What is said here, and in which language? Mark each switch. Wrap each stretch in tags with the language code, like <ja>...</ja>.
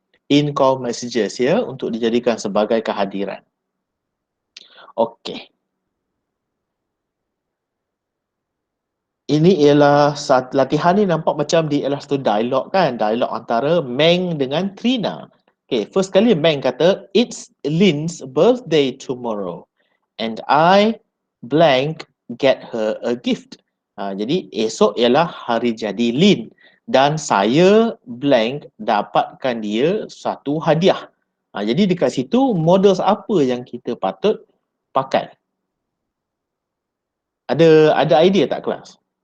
<ms>in-call messages ya untuk dijadikan sebagai kehadiran. Okey. Ini ialah latihan ni nampak macam dia ialah satu dialog kan, dialog antara Meng dengan Trina.</ms> <en>Okay, first</en> <ms>kali Meng kata,</ms> <en>it's Lynn's birthday tomorrow and I blank get her a gift.</en> <ms>Jadi esok ialah hari jadi Lynn dan saya blank dapatkan dia satu hadiah. Jadi dekat situ models apa yang kita patut pakai? Ada idea tak kelas?</ms>